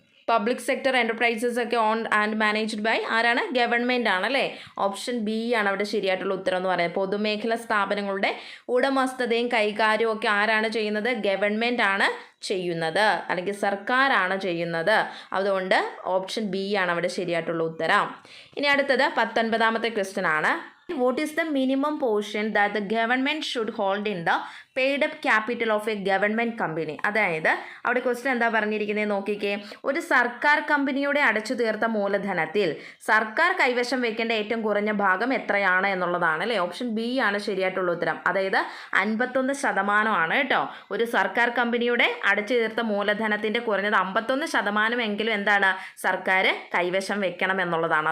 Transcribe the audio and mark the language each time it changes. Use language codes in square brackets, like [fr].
[ml] Public sector enterprises ഒക്കെ [en] own and managed by [ml] ആരാണ്? Government ആണല്ലേ. ഓപ്ഷൻ ബി ആണ് അവിടെ ശരിയായിട്ടുള്ള ഉത്തരം എന്ന് പറയുന്നത്. പൊതുമേഖലാ സ്ഥാപനങ്ങളുടെ ഉടമസ്ഥതയും കൈകാര്യവും ഒക്കെ ആരാണ് ചെയ്യുന്നത്? ഗവൺമെൻറ് ആണ് ചെയ്യുന്നത്, അല്ലെങ്കിൽ സർക്കാരാണ് ചെയ്യുന്നത്. അതുകൊണ്ട് ഓപ്ഷൻ ബി ആണ് അവിടെ ശരിയായിട്ടുള്ള ഉത്തരം. ഇനി അടുത്തത് 19ാമത്തെ ക്വസ്റ്റ്യൻ ആണ്. [en] What is the minimum portion that the government should hold in the paid up capital of a government company? [ml] അതായത് അവിടെ ക്വസ്റ്റ്യൻ എന്താ പറഞ്ഞിരിക്കുന്നത് നോക്കിക്കേ. ഒരു സർക്കാർ കമ്പനിയുടെ അടച്ചു തീർത്ത മൂലധനത്തിൽ സർക്കാർ കൈവശം വെക്കേണ്ട ഏറ്റവും കുറഞ്ഞ ഭാഗം എത്രയാണ് എന്നുള്ളതാണ് അല്ലേ. ഓപ്ഷൻ ബി ആണ് ശരിയായിട്ടുള്ള ഉത്തരം, അതായത് 51% കേട്ടോ. ഒരു സർക്കാർ കമ്പനിയുടെ അടച്ചു തീർത്ത മൂലധനത്തിൻ്റെ കുറഞ്ഞത് 51% എന്താണ് സർക്കാർ കൈവശം വെക്കണം എന്നുള്ളതാണ്.